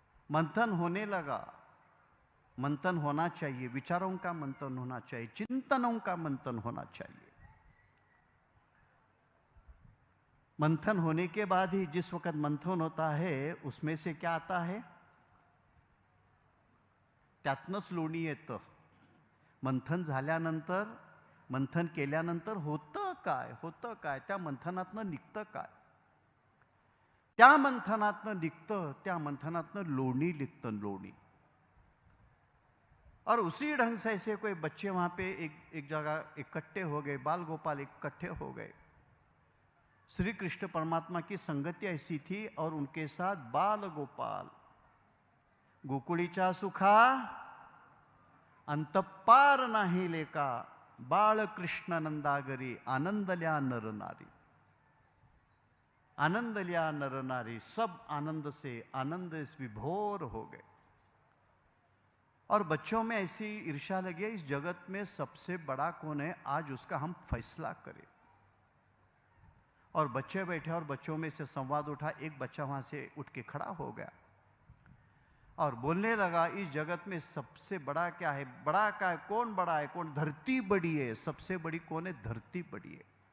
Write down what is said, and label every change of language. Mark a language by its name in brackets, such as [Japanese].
[Hindi] मंथन होने लगा। मंथन होना चाहिए, विचारों का मंथन होना चाहिए, चिंतनों का मंथन होना चाहिए। मंथन होने के बाद ही, जिस वक्त मंथन होता है, उसमें से क्या आता है, [Marathi] त्यातनंच लोणी येतं। मंथन झाल्यानंतर, मंथन केल्यानंतर होतं काय, त्या मंथनातनं निघतं काय, त्या मंथनातनं निघतं, त्या मंथनातनं लोणी निघतं, लोणी। [Hindi] और उसी ढंग से ऐसे कोई बच्चे वहां पे एक जगह इकट्ठे हो गए, बाल गोपाल इकट्ठे हो गए। श्री कृष्ण परमात्मा की संगति ऐसी थी, और उनके साथ बाल गोपाल। [Marathi] गोकुळीच्या सुखा अंतपार नाही लेका, बाळ कृष्ण नंदागरी आनंदल्या नर नारी। [Hindi] आनंद लिया नर नारी, सब आनंद से विभोर हो गए। और बच्चों में ऐसी ईर्ष्या लगी है, इस जगत में सबसे बड़ा कौन है, आज उसका हम फैसला करें। और बच्चे बैठे और बच्चों में से संवाद उठा, एक बच्चा वहां से उठ के खड़ा हो गया और बोलने लगा, इस जगत में सबसे बड़ा क्या है, बड़ा क्या है, कौन बड़ा है, कौन, धरती बड़ी है, सबसे बड़ी कौन है, धरती बड़ी है।